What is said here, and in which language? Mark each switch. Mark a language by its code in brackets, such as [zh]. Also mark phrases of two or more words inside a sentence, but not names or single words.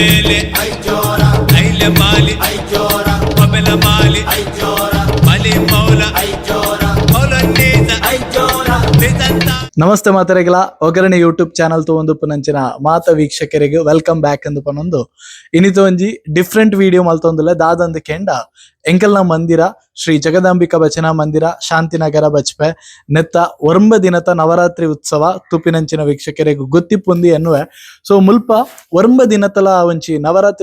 [tcy] Aile Aijora Aile Mali Aijora Pamela Mali Aijora Mali Maula Aijora Maula Neza Aijora Vezanta ನಮಸ್ತೆ ಮಾತರೆಗಳ ಒಗ್ಗರಣೆ ಯೂಟ್ಯೂಬ್ ಚಾನಲ್ ತಗೊಂಡು ಪುನಂಚಿನ ಮಾತ ವೀಕ್ಷಕರಿಗೆ [en] welcome back [tcy] ಎಂದು ಪನೊಂದು ಇನ್ನಿತು ಒಂಜಿ [en] different video [tcy] ಮಲ್ತೊಂದುಲ್ಲೆ ದಾದಂದು ಕೆಂಡ ಎಂಕಲ್ನ ಮಂದಿರ ಶ್ರೀ ಜಗದಾಂಬಿಕಾ ಭಜನಾ ಮಂದಿರ ಶಾಂತಿನಗರ ಬಚ್ಪೆ ನೆತ್ತ ಒರ್ಂಬ ದಿನತ ನವರಾತ್ರಿ ಉತ್ಸವ ತುಪಿನಂಚಿನ ವೀಕ್ಷಕರಿಗೆ ಗೊತ್ತಿಪ್ಪುಂದಿ ಎನ್ನುವೆ ಸೊ ಮುಲ್ಪ ಒರ್ಂಬ ದಿನತಲ ಒಂಚಿ ನವರಾತ್ರಿ